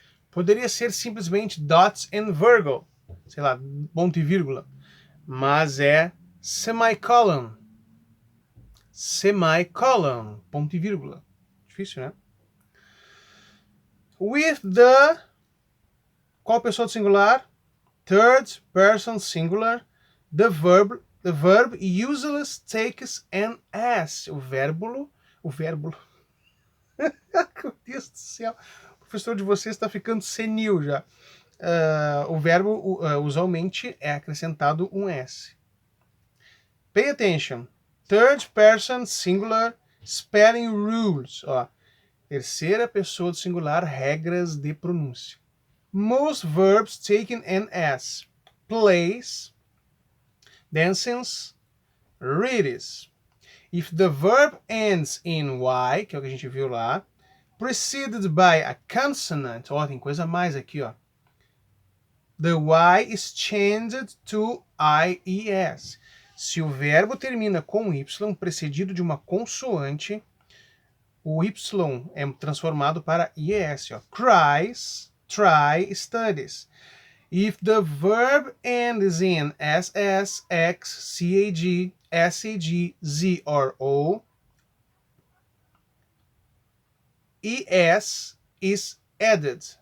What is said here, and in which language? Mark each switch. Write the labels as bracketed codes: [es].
[pt] Poderia ser simplesmente dots and virgule. Sei lá, ponto e vírgula. Mas é semicolon. Semicolon. Ponto e vírgula. Difícil, né? [en] With the... [pt] Qual pessoa do singular? [en] Third person singular. The verb usually takes an S. [pt] O verbo... Meu Deus do céu. O professor de vocês está ficando senil já. O verbo usualmente é acrescentado um S. [en] Pay attention. Third person singular spelling rules. [pt] Ó, terceira pessoa do singular, regras de pronúncia. [en] Most verbs taken an S. Plays, dances, reads. If the verb ends in Y, [pt] que é o que a gente viu lá, [en] preceded by a consonant, [pt] ó, tem coisa a mais aqui, ó. [en] The Y is changed to IES. [pt] Se o verbo termina com Y, precedido de uma consoante, o Y é transformado para IES. [en] Ó. Cries, try, studies. If the verb ends in SS, X, CAG, SAG, Z or O, ES is added.